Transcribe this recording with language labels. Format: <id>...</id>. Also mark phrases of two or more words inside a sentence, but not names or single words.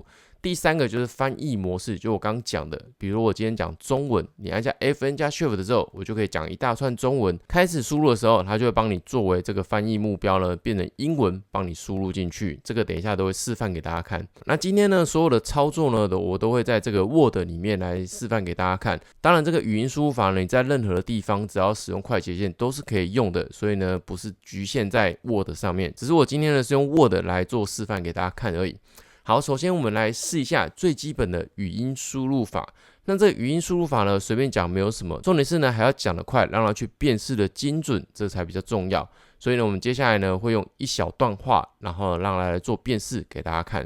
<zh>第三個就是翻譯模式，就我剛講的，比如我今天講中文，你按下 FN 加 Shift 之後，我就可以講一大串中文。開始輸入的時候，它就會幫你作為這個翻譯目標呢，變成英文，幫你輸入進去。這個等一下都會示範給大家看。那今天呢，所有的操作呢，我都會在這個 Word 裡面來示範給大家看。當然，這個語音輸入法呢，你在任何的地方只要使用快捷鍵都是可以用的，所以呢，不是局限在 Word 上面。只是我今天呢是用 Word 來做示範給大家看而已。好，首先我們來試一下最基本的語音輸入法。那這個語音輸入法呢，隨便講沒有什麼，重點是呢還要講得快，讓它去辨識的精準，這才比較重要。所以呢，我們接下来呢會用一小段話，然後讓它來做辨識給大家看。</zh>